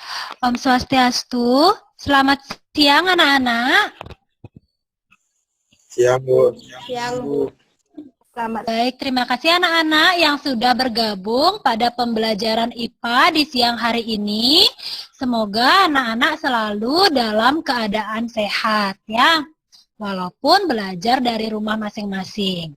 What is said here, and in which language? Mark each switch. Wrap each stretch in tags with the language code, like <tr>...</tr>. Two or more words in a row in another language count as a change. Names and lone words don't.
<id>Om Swastiastu. Selamat siang anak-anak. Siang, Bu. Siang, Bu. Selamat. Baik, terima kasih anak-anak yang sudah bergabung pada pembelajaran IPA di siang hari ini. Semoga anak-anak selalu dalam keadaan sehat ya, walaupun belajar dari rumah masing-masing.</id>